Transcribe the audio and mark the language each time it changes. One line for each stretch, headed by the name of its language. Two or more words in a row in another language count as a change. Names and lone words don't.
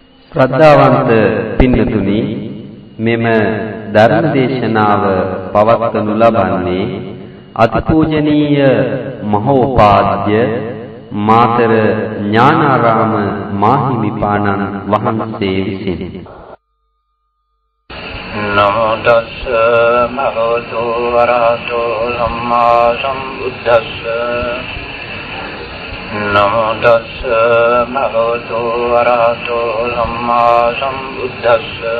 Sinhala: ශ්‍රද්ධාවන්ත පින්නතුනි, මෙම ධර්ම දේශනාව පවත්වනු ලබන්නේ අතිපූජනීය මහෝපාද්‍ය මාතර ඥානාරාම මාහිමිපාණන් වහන්සේ විසින්.
Pali: නමෝ තස්ස භගවතු වරහතෝ සම්මා සම්බුද්දස්ස නමෝ තස්ස භගවතු වරහතෝ සම්මා සම්බුද්දස්ස